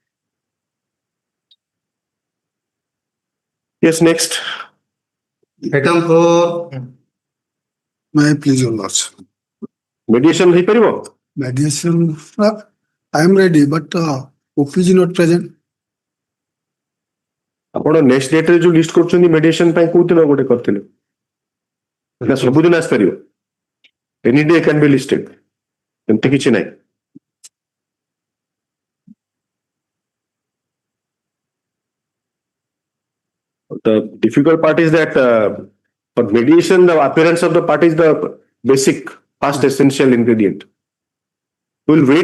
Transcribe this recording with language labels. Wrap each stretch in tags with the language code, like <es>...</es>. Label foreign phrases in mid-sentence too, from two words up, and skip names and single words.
<en>Yes, next. Item 4. May I please your lordship?</en> <or>Mediation ହେଇପାରିବ?</or> <en>Mediation, I am ready, but OPG not present.</en> <or>ଆପଣ</or> <en>next date</en> <or>ଯୋଉ ଲିଷ୍ଟ କରୁଛନ୍ତି ମେଡିଏସନ ପାଇଁ କୋଉ ଦିନ ଗୋଟେ କରିଥିଲେ ନା ସବୁଦିନ ଆସିପାରିବ</or> <en>any day can be listed</en> <or>ଏମିତି କିଛି ନାହିଁ</or> <en>the difficult part is that for mediation the appearance of the party is the basic first essential ingredient.</en> <or>We'll wait.</or>